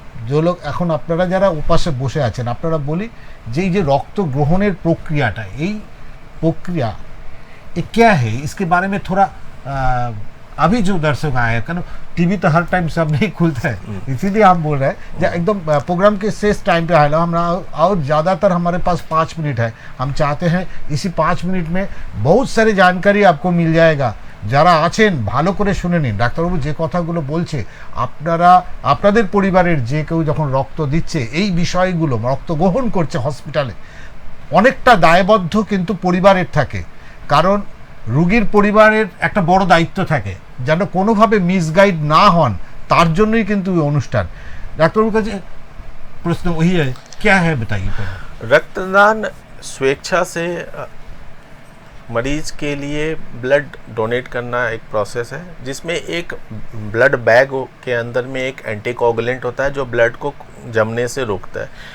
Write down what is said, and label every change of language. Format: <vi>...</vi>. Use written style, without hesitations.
<hi>जो लोग</hi> <bn>এখন আপনারা যারা উপাসে বসে আছেন, আপনারা বলি যে এই যে রক্ত গ্রহণের প্রক্রিয়াটা, এই প্রক্রিয়া</bn> <hi>ये क्या है, इसके बारे में थोड़ा अभी जो दर्शक आए हैं, कारण टीवी तो हर टाइम सब नहीं खुलता है, इसीलिए हम बोल रहे हैं जो एकदम प्रोग्राम के शेष टाइम पे आए हम, और ज़्यादातर हमारे पास 5 मिनट है। हम चाहते हैं इसी 5 मिनट में बहुत सारी जानकारी आपको मिल जाएगा।</hi> <bn>যারা আছেন ভালো করে শুনে নিন, ডাক্তারবাবু যে কথাগুলো বলছে, আপনারা আপনাদের পরিবারের যে কেউ যখন রক্ত দিচ্ছে, এই বিষয়গুলো রক্ত গ্রহণ করছে হসপিটালে, অনেকটা দায়বদ্ধ কিন্তু পরিবারের থাকে, কারণ রোগীর পরিবারের একটা বড় দায়িত্ব থাকে যেন কোনোভাবে মিসগাইড না হন, তার জন্যই কিন্তু এই অনুষ্ঠান। ডাক্তারবাবুর কাছে প্রশ্ন</bn> <hi>वही है, क्या है बताइए। रक्तदान स्वेच्छा से मरीज के लिए ब्लड डोनेट करना एक प्रोसेस है, जिसमें एक ब्लड बैग के अंदर में एक एंटीकोगुलेंट होता है जो ब्लड को जमने से रोकता है।</hi>